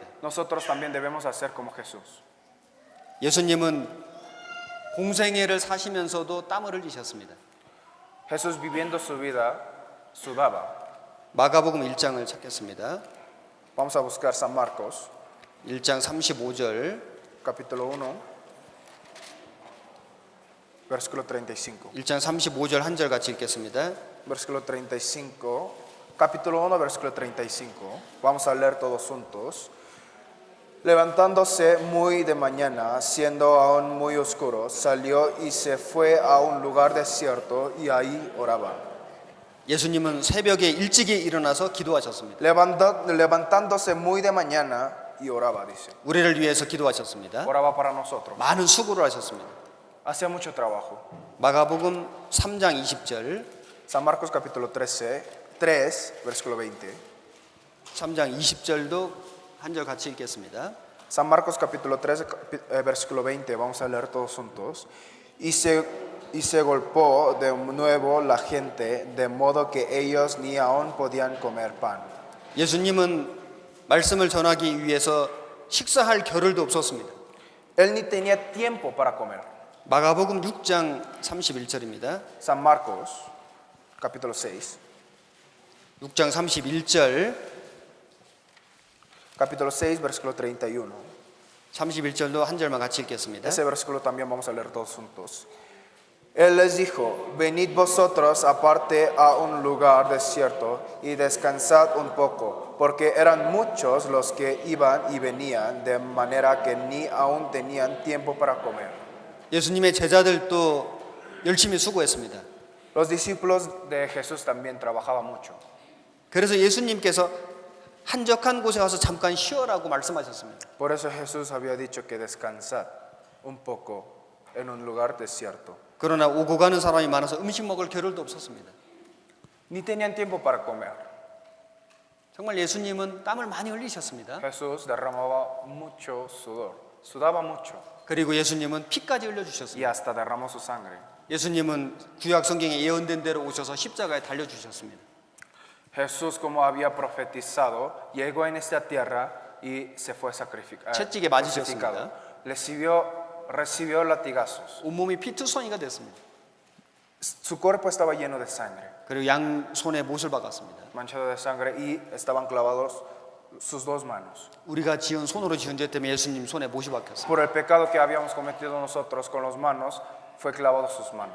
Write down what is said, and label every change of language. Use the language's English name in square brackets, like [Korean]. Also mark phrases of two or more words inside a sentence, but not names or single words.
[Spanish] Nosotros también debemos hacer como Jesús. [Korean] 예수님은 공생애를 사시면서도 땀을 흘리셨습니다. [Spanish] Jesús viviendo su vida sudaba. [Korean] 마가복음 1장을 찾겠습니다. [Spanish] Vamos a buscar San Marcos, [Korean] 1장 35절, [Spanish] capítulo 1, versículo 35. [Korean] 1장 35절 한 절 같이 읽겠습니다. [Spanish] Versículo 35, capítulo 1, versículo 35. Vamos a leer todos juntos. Levantándose muy de mañana, siendo aún muy oscuro, salió y se fue a un lugar desierto y ahí oraba. [Korean] 예수님은 새벽에 일찍이 일어나서 기도하셨습니다. [Spanish] Levantándose muy de mañana y oraba, dice. [Korean] 우리를 위해서 기도하셨습니다. [Spanish] Oraba para nosotros. [Korean] 많은 수고를 하셨습니다. [Spanish] Hacía mucho trabajo. [Korean] 마가복음 3장 20절, [Spanish] San Marcos capítulo 3, versículo 20. [Korean] 3장 20절도 한 절 같이 읽겠습니다. [Spanish] San Marcos capítulo 3, versículo 20, vamos a leer todos juntos. Y se golpeó de nuevo la gente, de modo que ellos ni aún podían comer pan. [Korean] 예수님은 말씀을 전하기 위해서 식사할 겨를도 없었습니다. [Spanish] Él ni tenía tiempo para comer. [Korean] 마가복음 6장 31절입니다. [Spanish] San Marcos capítulo 6, [Korean] 6장 31절, [Spanish] capítulo 6, versículo 31. [Korean] 31절도 한 절만 같이 읽겠습니다. [Spanish] Ese versículo también vamos a leer todos juntos. Él les dijo, venid vosotros aparte a un lugar desierto y descansad un poco, porque eran muchos los que iban y venían, de manera que ni aún tenían tiempo para comer. [Korean] 예수님의 제자들도 열심히 수고했습니다. [Spanish] Los discípulos de Jesús también trabajaban mucho. [Korean] 그래서 예수님께서 한적한 곳에 가서 잠깐 쉬어라고 말씀하셨습니다. [Spanish] Por eso Jesús había dicho que descansad un poco en un lugar desierto. [Korean] 그러나 오고 가는 사람이 많아서 음식 먹을 겨를도 없었습니다. [Spanish] Ni tenían tiempo para comer. [Korean] 정말 예수님은 땀을 많이 흘리셨습니다. [Spanish] Jesús derramaba mucho sudor, sudaba mucho [Korean] 그리고 예수님은 피까지 [Spanish] y [Korean] 흘려주셨습니다. [Spanish] hasta derramó su sangre. [Korean] 예수님은 구약 성경에 예언된 대로 오셔서 십자가에 달려주셨습니다. [Spanish] Jesús, como había profetizado, llegó en esta tierra y se fue sacrificado. [Korean] 채찍에 맞으셨습니다. [Spanish] Recibió latigazos. [Korean] 온몸이 피투성이가 됐습니다. [Spanish] Su cuerpo estaba lleno de sangre, [Korean] 그리고 양 손에 못을 박았습니다. [Spanish] manchado de sangre, y estaban clavados sus dos manos. [Korean] 우리가 지은 손으로 지은 죄 때문에 예수님 손에 못이 박혔습니다. [Spanish] Por el pecado que habíamos cometido nosotros con las manos, fue clavado sus manos.